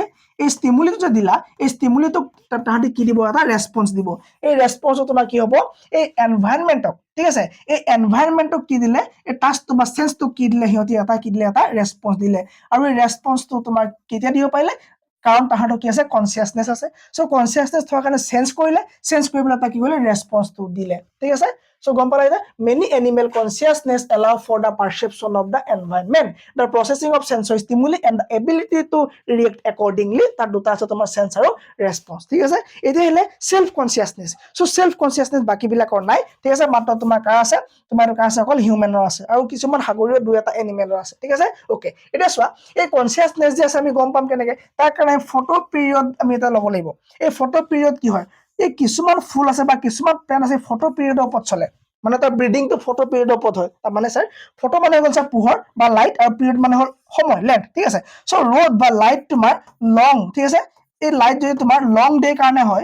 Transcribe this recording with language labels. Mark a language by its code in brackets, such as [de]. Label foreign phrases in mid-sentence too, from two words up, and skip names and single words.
[as] এই ষ্টিমুলিটো যে দিলা এই ষ্টিমুলিটো তাহাঁতি কি দিব এটা ৰেসপন্স দিব এই ৰেসপন্সটো তোমাৰ কি হ'ব এই এনভায়ৰনমেন্টক ঠিক আছে এই এনভায়ৰনমেন্টক কি দিলে এই টাচটো বা সেন্সটো কি দিলে সিহঁতি এটা কি দিলে এটা ৰেসপন্স দিলে আৰু এই ৰেসপন্সটো তোমাৰ কেতিয়া দিব পাৰিলে কাৰণ তাহাঁতৰ কি আছে কনসিয়াসনেস আছে [en] so consciousness [as] থকাৰ কাৰণে সেন্স কৰি পেলাই এটা কি কৰিলে ৰেসপন্সটো দিলে ঠিক আছে [en] So, many animal consciousness allow for the perception of the environment, the processing of sensory stimuli, and the ability to react accordingly. [as] That দুটা আছে তোমাৰ sense আৰু response. ঠিক আছে? এতিয়া হলে [en] self consciousness. So, self consciousness [as] বাকি বিলাকৰ নাই। ঠিক আছে? মাত্ৰ তোমাৰ কাৰ আছে? তোমাৰ কাৰ আছে অকল হিউমেনৰ আছে আৰু কিছুমান সাগৰীয় দুই এটা এনিমেলৰ আছে। ঠিক আছে? ওকে। এতিয়া চোৱা এই consciousness যে আছে আমি গম পাম কেনেকে? তাৰ কাৰণে [en] photo period [as] আমি এটা ল'ব লাগিব। এই [en] photo period [as] কি হয়? এই কিছুমান ফুল আছে বা কিছুমান প্লেন আছে [en] photo period [as] ওপৰত চলে মানে তাৰ [en] breeding to photo period [as] ওপৰত হয় তাৰ মানে স্যাৰ ফটো মানে হ'ল স্যাৰ পোহৰ বা লাইট আৰু পিৰিয়ড মানে হ'ল সময় লেন্থ ঠিক আছে সো ৰ'দ বা লাইট তোমাৰ লং ঠিক আছে এই লাইট যদি তোমাৰ [en] long day [as] কাৰণে